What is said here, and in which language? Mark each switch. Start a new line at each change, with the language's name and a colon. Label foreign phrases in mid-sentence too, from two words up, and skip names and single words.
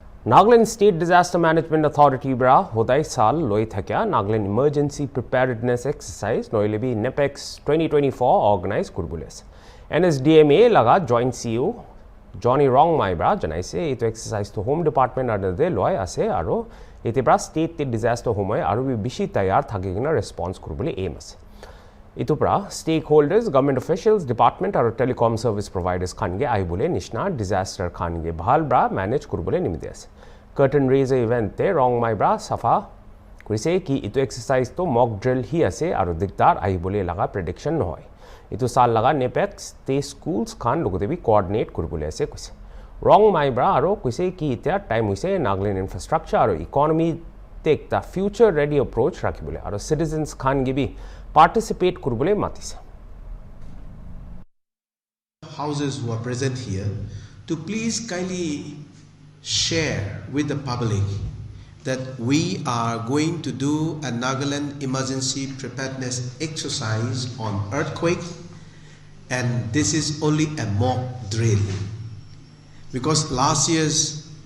Naga Pidgin: Nagaland State Disaster Management Authority bra hodai sal loi thakya Nagaland Emergency Preparedness Exercise noilebi NEPEX 2024 Organize kurbules. Nsdma laga
English: Joint CEO
Naga Pidgin: Johnny Wrong my bra janaise eto exercise to Home Department under de loi ase aro ete bra state te disaster homoy aro bi bishi tayar thakigina response kurbule aim ase. Itupra stakeholders,
English: government officials,
Naga Pidgin: department or
English: telecom service providers
Naga Pidgin: khange aibule nishna disaster khange bhal bra manage kurbule nimide ase.
English: Curtain raiser event
Naga Pidgin: te wrong my bra safa kurise ki itu exercise to
English: mock drill
Naga Pidgin: hi ase aro dikdar aibule laga prediction nohoy. Itu sal laga NEPEX te schools khan logote bi coordinate kurbule ase kuise. Wrong my bra aro kuise ki itya time hoise Nagaland infrastructure aro economy
English: take the future ready approach
Naga Pidgin: rakhibule aro citizens khan ge bi participate kurbule matise.
English: Houses who are present here to please kindly share with the public that we are going to do a Nagaland emergency preparedness exercise on earthquake, and this is only a mock drill because last year's